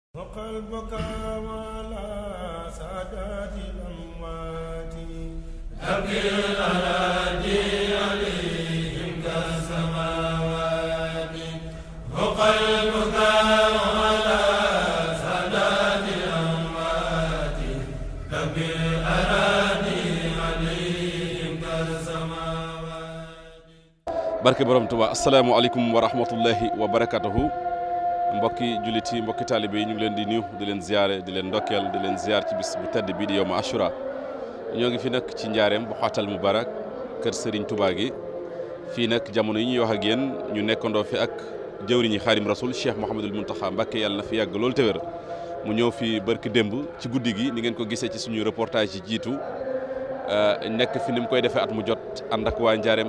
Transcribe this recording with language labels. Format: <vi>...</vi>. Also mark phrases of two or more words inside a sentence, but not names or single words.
<ar>وقلبك على سادات الأموات أبكي الأراضي عليهم كالسماوات وقلبك على سادات الأموات أبكي الأراضي عليهم كالسماوات.</ar> <wo>barke borom Tuubaa</wo> <ar>السلام عليكم ورحمة الله وبركاته.</ar> <wo>mbokki jullit yi mbokki taalibe yi ñu ngi leen di nuyu di leen ziare di leen ndokkeel di leen ziar ci bis bu tedd bii di</wo> <ar>يوم عاشوراء.</ar> <wo>ñoo ngi fi nag ci njaareem bu xaatal mubarak kër Serigne Touba gi fii nag jamono yi ñuy wax ak yéen ñu nekkandoo fi ak jëwriñi Xaadim Rasul Cheikh Mouhamadul Mountakha Mbacké yàlla na fi yàgg loolu te wér mu ñëw fi barki démb ci guddi gi ni ngeen ko gisee ci suñu reportage yi jiitu nekk fi ni mu koy defee at mu jot ànd ak waa njaareem</wo>